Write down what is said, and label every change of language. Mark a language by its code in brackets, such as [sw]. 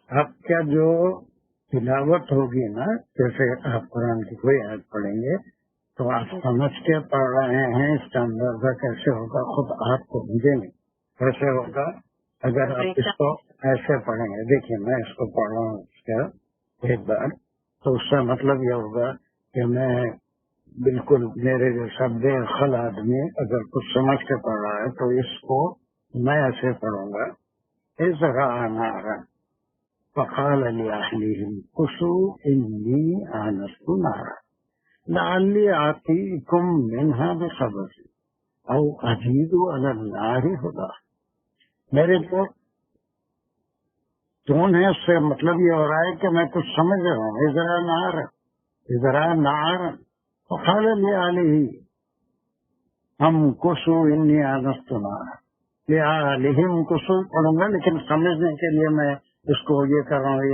[ur] آپ کیا جو تلاوت ہوگی نا، جیسے آپ قرآن کی کوئی آیت پڑھیں گے تو آپ سمجھ کے پڑھ رہے ہیں، اس کا اندازہ کیسے ہوگا خود آپ کو مجھے نہیں کیسے ہوگا اگر آپ اس کو ایسے پڑھیں گے. دیکھیے میں اس کو پڑھ رہا ہوں اس کا ایک بار، تو اس کا مطلب یہ ہوگا کہ میں بالکل میرے جیسا بے خل آدمی اگر کچھ سمجھ کے پڑھ رہا ہے تو اس کو میں ایسے پڑھوں گا. [ar] اذ رأى نارا فقال لأهلهم كثوا إني آنست نارا لعلي آتيكم منها بخبر أو أجد على النار هدى. [ur] میرے جو ٹون ہے اس سے مطلب یہ ہو رہا ہے کہ میں کچھ سمجھ رہا ہوں. [ar] اذ رأى نارا فقال لأهلهم كثوا إني آنست نارا لِأَهْلِهِمْ كُثُوا [ur] پڑھوں گا، لیکن سمجھنے کے لیے میں اس کو یہ کر رہا ہوں.